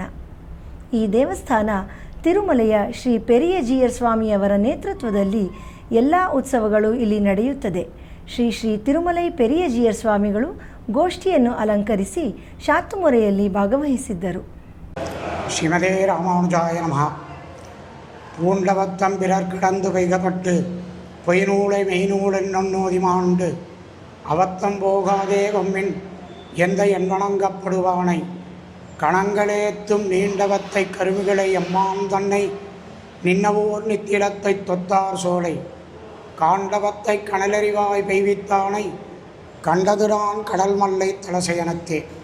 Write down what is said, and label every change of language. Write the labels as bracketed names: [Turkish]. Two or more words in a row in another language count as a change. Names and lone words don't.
[Kannada] ಈ ದೇವಸ್ಥಾನ ತಿರುಮಲೆಯ ಶ್ರೀ ಪೆರಿಯಜಿಯರ್ ಸ್ವಾಮಿಯವರ ನೇತೃತ್ವದಲ್ಲಿ ಎಲ್ಲ ಉತ್ಸವಗಳು ಇಲ್ಲಿ ನಡೆಯುತ್ತದೆ. ಶ್ರೀ ಶ್ರೀ ತಿರುಮಲೈ ಪೆರಿಯಜಿಯರ್ ಸ್ವಾಮಿಗಳು ಗೋಷ್ಠಿಯನ್ನು ಅಲಂಕರಿಸಿ ಶಾತುಮೊರೆಯಲ್ಲಿ ಭಾಗವಹಿಸಿದ್ದರು. [Sanskrit] ಶ್ರೀಮದೇ ರಾಮಾನುಜಾಯ ನಮಃ. [Tamil] பூண்டவத்தம் பிறர் கிடந்து வைக்கப்பட்டு பொய்நூலை மெய்நூலென்னொன்னோதி மாண்டு அவத்தம் போகாதே கொம்மின் எந்த என்வணங்கப்படுவானை கணங்களேத்தும் நீண்டவத்தை கருவிகளை எம்மான் தன்னை நின்னவோர் நித்திலத்தை தொத்தார் சோலை காண்டவத்தை கனலறிவாய் பெய்வித்தானை கண்டதுரான் கடல் மல்லை தலசயனத்தே.